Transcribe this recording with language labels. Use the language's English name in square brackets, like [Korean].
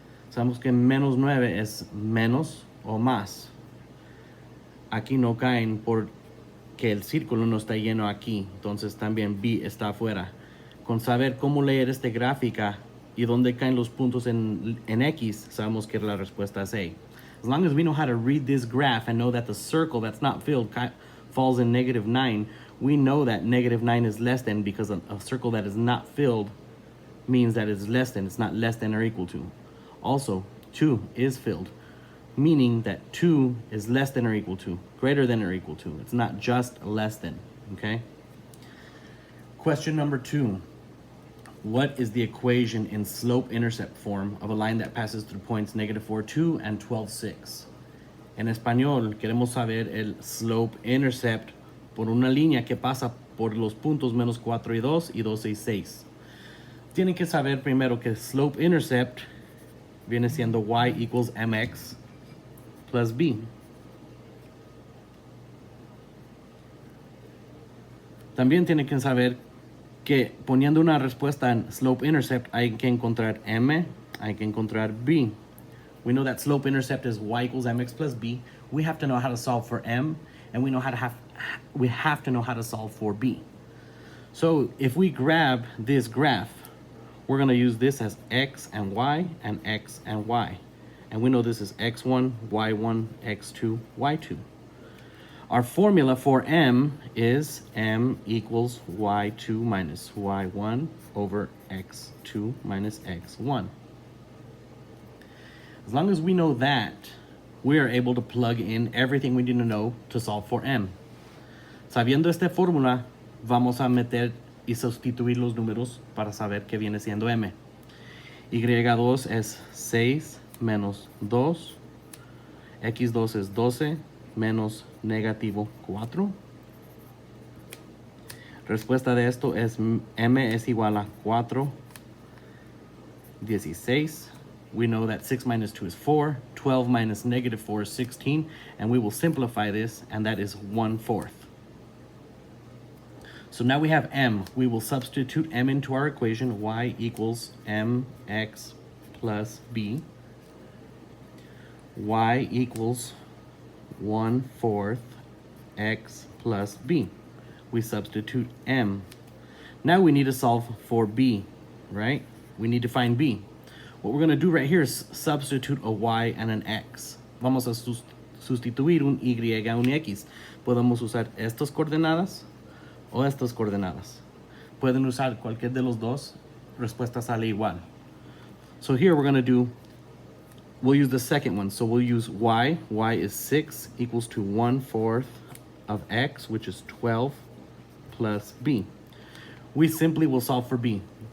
[Spanish] Sabemos que -9 es menos o más. Aquí no caen porque el círculo no está lleno aquí. Entonces también B está afuera. Con saber cómo leer esta gráfica y dónde caen los puntos en X, sabemos que la respuesta es A. [English] As long as we know how to read this graph and know that the circle that's not filled falls in -9, we know that -9 is less than, because a circle that is not filled means that it's less than. It's not less than or equal to. Also, 2 is filled, meaning that 2 is less than or equal to, greater than or equal to. It's not just less than, okay? Question number 2. What is the equation in slope-intercept form of a line that passes through points -4, 2 and 12, 6? [Spanish] En español, queremos saber el slope-intercept por una línea que pasa por los puntos -4 y 2 y 12 y 6. Tienen que saber primero que slope-intercept viene siendo [English] y equals mx plus b. [Spanish] También tienen que saber que poniendo una respuesta en slope-intercept hay que encontrar m, hay que encontrar b. [English] We know that slope-intercept is y equals mx plus b. We have to know how to solve for m, and we have to know how to solve for b. So if we grab this graph, we're going to use this as x and y and x and y. And we know this is x1, y1, x2, y2. Our formula for m is m equals y2 minus y1 over x2 minus x1. As long as we know that, we are able to plug in everything we need to know to solve for m. [Spanish] Sabiendo esta fórmula, vamos a meter y sustituir los números para saber qué viene siendo m. Y2 es 6 menos 2. X2 es 12 menos -4. Respuesta de esto es m es igual a 4, 16. [English] We know that 6 minus 2 is 4. 12 minus -4 is 16. And we will simplify this, and that is 1/4. So now we have m. We will substitute m into our equation. Y equals mx plus b. Y equals 1/4 x plus b. We substitute m. Now we need to solve for b, right? We need to find b. What we're going to do right here is substitute a y and an x. [Spanish] Vamos a sustituir un y y un x. Podemos usar estas coordenadas o estas coordenadas. pueden usar cualquier de los dos, respuesta sale igual. [English] So here we're gonna do, we'll use the second one. So we'll use y. Y is 6 equals to 1/4 of x, which is 12 plus b. We simply will solve for b.